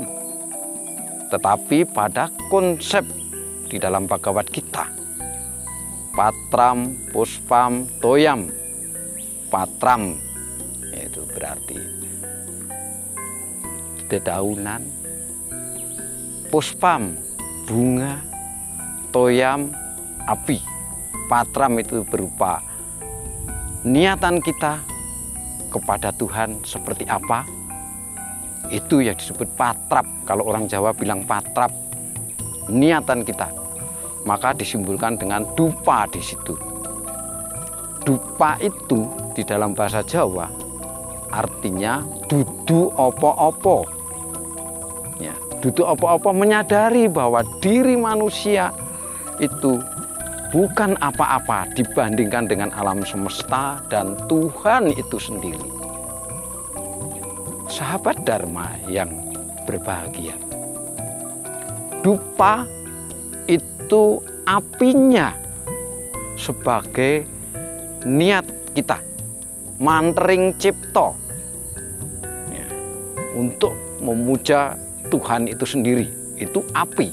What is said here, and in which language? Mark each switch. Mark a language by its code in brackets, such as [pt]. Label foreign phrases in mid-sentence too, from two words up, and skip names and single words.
[id] Tetapi pada konsep di dalam Bhagavad Gita, [sa] Patram, Puspam, Toyam. [id] Patram yaitu berarti dedaunan, Puspam bunga, Toyam api. Patram itu berupa niatan kita kepada Tuhan seperti apa, itu yang disebut patrap. Kalau orang Jawa bilang patrap, niatan kita. Maka disimbolkan dengan dupa di situ. Dupa itu di dalam bahasa Jawa artinya [jv] dudu opo-opo. [id] Ya, [jv] dudu opo-opo [id] menyadari bahwa diri manusia itu bukan apa-apa dibandingkan dengan alam semesta dan Tuhan itu sendiri. Sahabat Dharma yang berbahagia, dupa itu apinya sebagai niat kita, [jv] mantring cipto [id] ya, untuk memuja Tuhan itu sendiri, itu api.